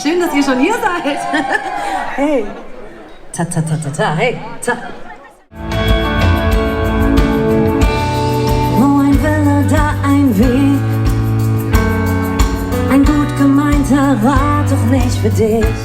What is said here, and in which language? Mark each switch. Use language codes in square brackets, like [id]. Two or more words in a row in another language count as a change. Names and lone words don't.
[de] Schön, dass ihr schon hier seid. Hey. Ta ta ta ta ta, hey. Ta. Wo ein Wille, da ein Weg. Ein gut gemeinter Rat, doch nicht für dich.